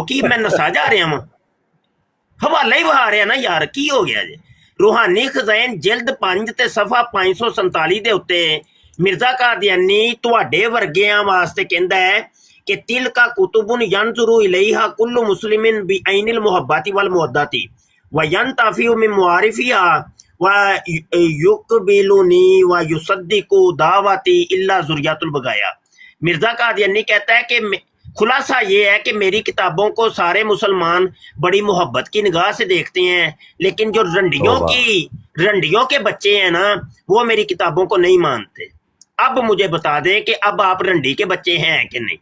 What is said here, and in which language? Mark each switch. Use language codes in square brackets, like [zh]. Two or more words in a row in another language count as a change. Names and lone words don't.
[pa] ਕੀ ਮੈਂ ਨਸਾ ਜਾ ਰਿਹਾ ਵਾਂ? ਹਵਾਲਾ ਹੀ ਵਹਾ ਰਿਹਾ ਨਾ ਯਾਰ, ਕੀ ਹੋ ਗਿਆ ਜੇ? ਰੂਹਾਨੀ ਖਜ਼ਾਨ ਜਿਲਦ 5 ਤੇ ਸਫਾ 547 ਦੇ ਉੱਤੇ ਮਿਰਜ਼ਾ ਕਾਦੀਆਨੀ ਤੁਹਾਡੇ ਵਰਗਿਆਂ ਵਾਸਤੇ ਕਹਿੰਦਾ ਹੈ ਕਿ [ar] تلك كتب ينظر إليها كل مسلم بعين المحبة والمودة وينتفع من معارفها ويقبلني ويصدق دعوتي إلا ذرية البغايا. [hi] मिर्ज़ा कादियानी कहता है कि खुलासा ये है कि मेरी किताबों को सारे मुसलमान बड़ी मोहब्बत की निगाह से देखते हैं, लेकिन जो रंडियों के बच्चे हैं ना, वो मेरी किताबों को नहीं मानते। अब मुझे बता दें कि अब आप रंडी के बच्चे हैं कि नहीं?